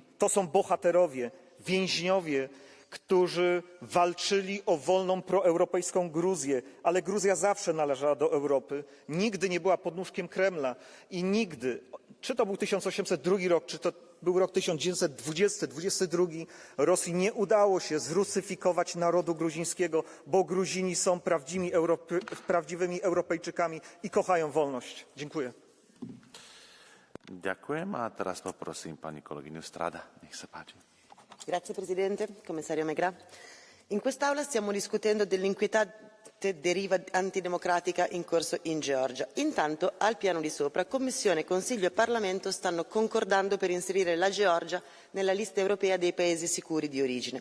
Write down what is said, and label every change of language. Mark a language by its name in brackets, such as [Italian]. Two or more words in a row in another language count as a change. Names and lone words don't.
[Polish] To są bohaterowie, więźniowie, którzy walczyli o wolną proeuropejską Gruzję, ale Gruzja zawsze należała do Europy, nigdy nie była podnóżkiem Kremla i nigdy, czy to był 1802 rok, czy to był rok 1920-22, Rosji nie udało się zrusyfikować narodu gruzińskiego, bo Gruzini są prawdziwymi Europejczykami i kochają wolność. Dziękuję. [Slovak] Ďakujem a teraz poprosím pani kolegyňu Strada. Nech sa páči. [Italian] Grazie Presidente, Commissario Megra. In quest'Aula stiamo discutendo dell'inquietante deriva antidemocratica in corso in Georgia. Intanto, al piano di sopra, Commissione, Consiglio e Parlamento stanno concordando per inserire la Georgia nella lista europea dei paesi sicuri di origine.